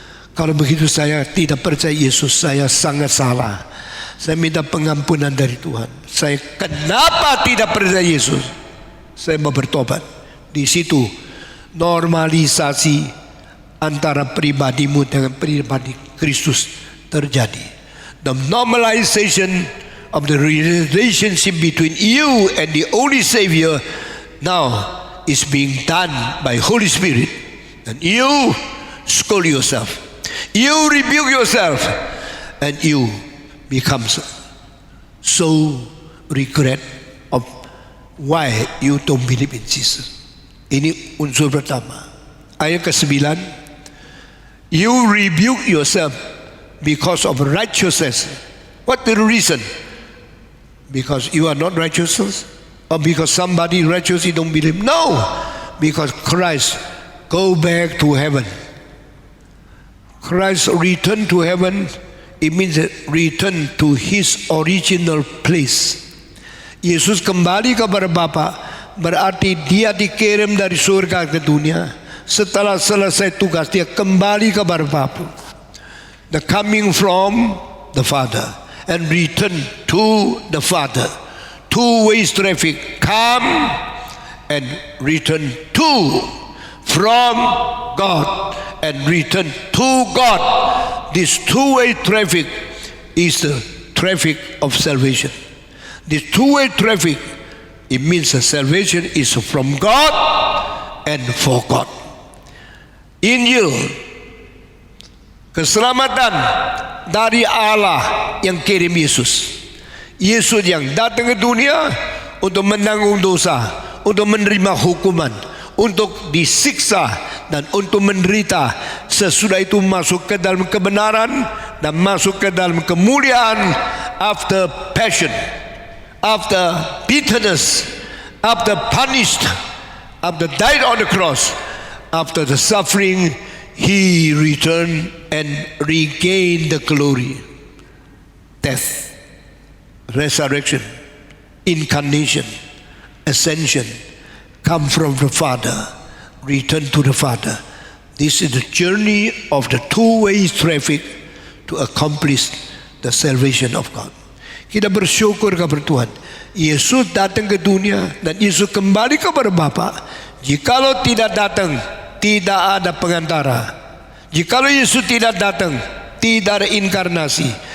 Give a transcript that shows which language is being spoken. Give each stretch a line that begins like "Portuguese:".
Indonesian: Kalau begitu saya tidak percaya Yesus, saya sangat salah. Saya minta pengampunan dari Tuhan. Saya kenapa tidak percaya Yesus? Saya mau bertobat. Di situ normalisasi antara pribadimu dengan pribadi Kristus terjadi.
English: The normalization of the relationship between you and the only Savior now is being done by Holy Spirit. And you scold yourself, you rebuke yourself, and you become so regret of why you don't believe in Jesus.
Indonesian: Ini unsur pertama. Ayat ke-9,
English: you rebuke yourself because of righteousness. What the reason? Because you are not righteous, or because somebody righteous you don't believe? No, because Christ go back to heaven. Christ return to heaven. It means return to his original place.
Indonesian: Yesus kembali kepada Bapa, berarti dia dikirim dari surga ke dunia. Setelah selesai tugas dia kembali kepada Bapa.
English: The coming from the Father and return to the Father. Two ways traffic, come and return to, from God and return to God. This two-way traffic is the traffic of salvation. This two-way traffic, it means the salvation is from God and for God.
Indonesian: Injil, keselamatan dari Allah yang kirim Yesus. Yesus yang datang ke dunia untuk menanggung dosa, untuk menerima hukuman, untuk disiksa dan untuk menderita. Sesudah itu masuk ke dalam kebenaran dan masuk ke dalam kemuliaan.
English: After passion, after bitterness, after punished, after died on the cross, after the suffering, he returned and regained the glory. Death, resurrection, incarnation, ascension, come from the Father, return to the Father. This is the journey of the two-way traffic to accomplish the salvation of God.
Indonesian: Kita bersyukur kepada Tuhan. Yesus datang ke dunia dan Yesus kembali kepada Bapa. Jikalau tidak datang, tidak ada pengantara. Jikalau Yesus tidak datang, tidak ada inkarnasi.